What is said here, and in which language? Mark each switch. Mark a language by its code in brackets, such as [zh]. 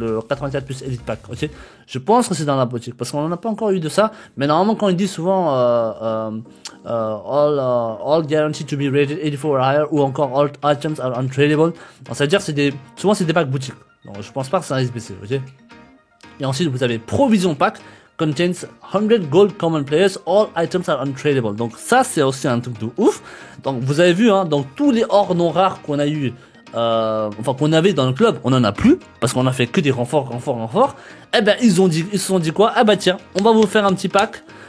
[fr] Le 84 plus Elite Pack, ok. Je pense que c'est dans la boutique parce qu'on n'en a pas encore eu de ça. Mais normalement quand ils disent souvent [en] all guaranteed to be rated 84 or higher [fr] ou encore [en] all items are untradeable, [fr] donc ça veut dire souvent c'est des packs boutiques. Donc je pense pas que c'est un SBC, ok. Et ensuite vous avez Provision Pack. [en] Contains 100 gold common players, all items are untradeable. [fr] Donc ça c'est aussi un truc de ouf. Donc vous avez vu, hein, donc tous les ors non rares qu'on a eu, enfin qu'on avait dans le club, on en a plus parce qu'on a fait que des renforts. Eh ben ils se sont dit quoi? Ah bah tiens, on va vous faire un petit pack.